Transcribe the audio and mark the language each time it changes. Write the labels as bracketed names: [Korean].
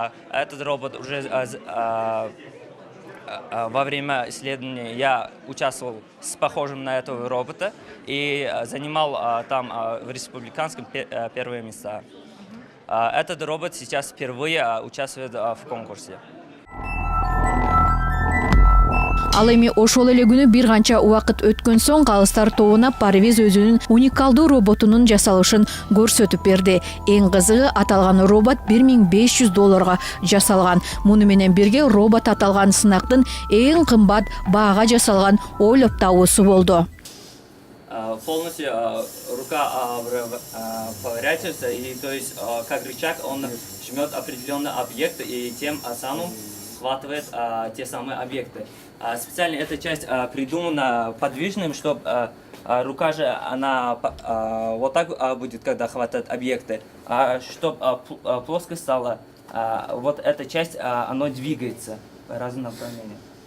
[Russian] Этот робот уже во время исследования я участвовал с похожим на этого робота и занимал там в республиканском первые места. Этот робот сейчас впервые участвует в конкурсе. [Kyrgyz] Ал эми ошол эле күнү бир канча убакыт өткөн соң калыстар тобуна Парвиз өзүнүн уникалдуу роботунун жасалышын көрсөтүп берди. Эң кызыгы аталган робот $1500 жасалган. Муну менен бирге робот аталган сынактын эң кымбат баага жасалган ойлоп табуусу болду. [Russian] Полностью рука поворачивается, и то есть как рычаг он жмет определенный объект и тем самым схватывает те самые объекты. Специально эта часть придумана подвижным, чтобы рука же она вот так будет, когда хватает объекты, чтобы плоско стало, вот эта часть оно двигается по разным направлениям.